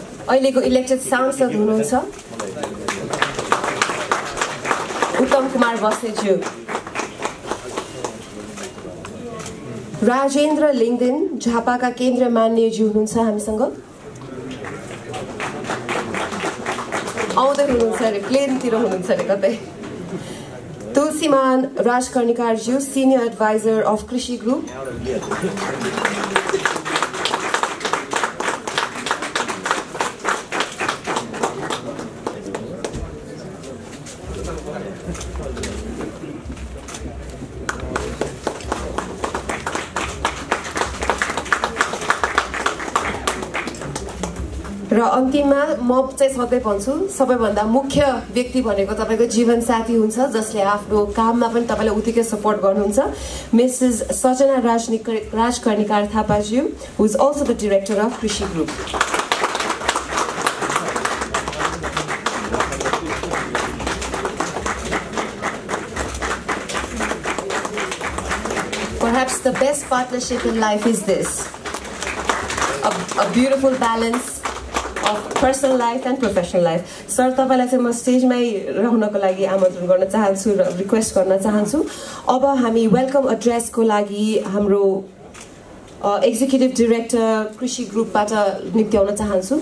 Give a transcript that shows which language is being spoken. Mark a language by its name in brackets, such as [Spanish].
[Nepali] अहिलेको इलेक्टेड सांसद हुनुहुन्छ उत्तम कुमार बस्नेतज्यू। राजेन्द्र लिङदेन झापाका केन्द्रीय मान्यज्यू हुनुहुन्छ हामीसँग। आउँदै हुनुहुन्छ अरे, प्लेनतिर हुनुहुन्छ अरे कतै। तुलसीमान राजकर्णिकारज्यू, सिनियर एडभाइजर अफ कृषि ग्रुप। र अन्तिममा म चाहिँ सधैँ भन्छु सबैभन्दा मुख्य व्यक्ति भनेको तपाईँको जीवन साथी हुन्छ, जसले आफ्नो काममा पनि तपाईँलाई उत्तिकै सपोर्ट गर्नुहुन्छ। Mrs Sajana Rajkarnikar थापाज्यू, [English] Who is also the director of Krishi group. Perhaps the best partnership in life is this, a beautiful balance of personal life and professional life. [Nepali] Sir, तपाईलाई चाहिँ म स्टेजमै रहनको लागि आमन्त्रण गर्न चाहन्छु र रिक्वेस्ट गर्न चाहन्छु। अब हामी वेलकम एड्रेसको लागि हाम्रो एक्जिक्युटिभ डाइरेक्टर कृषि ग्रुपबाट निम्ति आउन चाहन्छु।